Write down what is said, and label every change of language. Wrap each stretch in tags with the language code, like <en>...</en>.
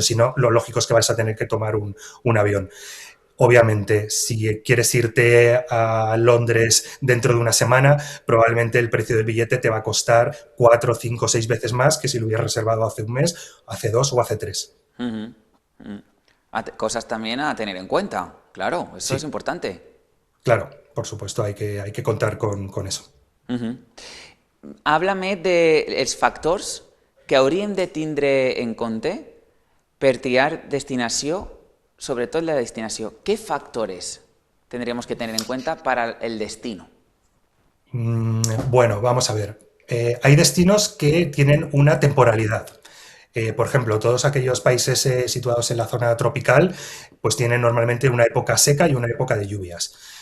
<es>Pero si no, lo lógico es que vas a tener que tomar un avión. Obviamente, si quieres irte a Londres dentro de una semana, probablemente el precio del billete te va a costar 4, 5, 6 veces más que si lo hubieras reservado hace un mes, hace 2 o hace 3. ujú, ujú. Cosas también a tener en cuenta, claro, eso es Sí, importante. claro, por supuesto, hay que contar con eso. Ujú.</es> <ca>Háblame dels factors que hauríem de tindre en compte per triar destinació, sobretot la destinació.</ca> <es>¿Qué factores tendríamos que tener en cuenta para el destino? Bueno, vamos a ver. Hay destinos que tienen una temporalidad. Por ejemplo, todos aquellos países situados en la zona tropical, pues tienen normalmente una época seca y una época de lluvias.</es>